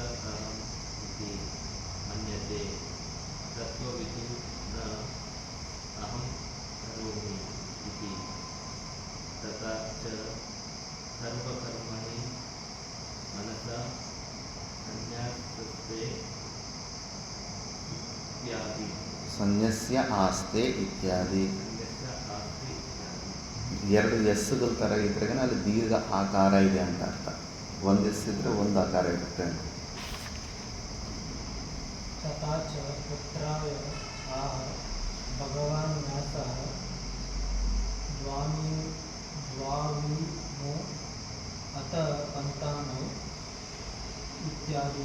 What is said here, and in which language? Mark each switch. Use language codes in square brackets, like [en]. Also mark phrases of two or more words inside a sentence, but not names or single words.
[sa] ಅಹಂ ಇತಿ ಮನ್ಯತೆ ತತ್ವವಿತು ನ ಅಹಂ ಕರೋಮಿ ಇತಿ ತಥಾ ಚ ಸರ್ವಕರ್ಮಣಿ ಮನಸಾ ಸನ್ಯಾಸಸ್ತೆ ಇತ್ಯಾದಿ. ಸನ್ಯಸ್ಯ ಆಸ್ತೆ ಇತ್ಯಾದಿ. [kn] ಎರಡು ಎಸ್ಸುಗಳ ಥರ ಇದ್ರಾಗ ಅಲ್ಲಿ ದೀರ್ಘ ಆಕಾರ ಇದೆ ಅಂತ ಅರ್ಥ. ಒಂದು ಎಸ್ಸಿದ್ರೆ ಒಂದು ಆಕಾರ ಇರುತ್ತೆ ಅಂತ. [sa] ತಥಾ ಚ ಪುತ್ರಾಯ ಆಹ ಭಗವಾನ್ ವ್ಯಾಸಃ ದ್ವಾವಿಮೌ ಅತ ಪಂತಾನೌ ಇತ್ಯಾದಿ.